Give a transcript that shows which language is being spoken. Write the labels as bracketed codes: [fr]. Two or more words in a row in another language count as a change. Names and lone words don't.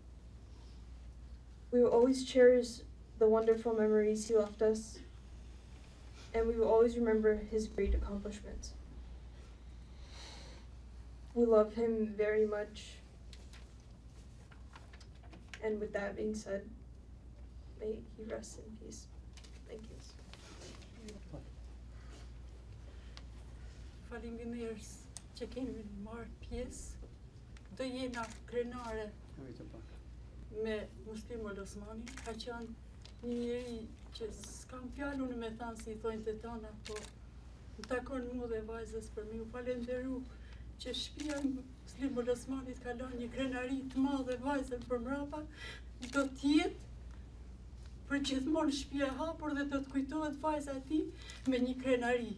[en] We will always cherish the wonderful memories he left us, and we will always remember his great accomplishments. We love him very much, and with that being said, may he rest in peace. Thank you. [sq] Faleminderit që kemi marrë pjesë. Do jena krenare me Musli Mulosmani, ka qenë një njeri që s'kam fjalë unë me thanë si i thojnë të tona, po më takon mu dhe vajzës për mi u falenderu që shtëpia Musli Mulosmanit ka lënë një krenari të madhe vajzën për mrapa, do t'jetë për gjithmonë shtëpia e hapur dhe do të kujtohet vajza e tij me një krenari.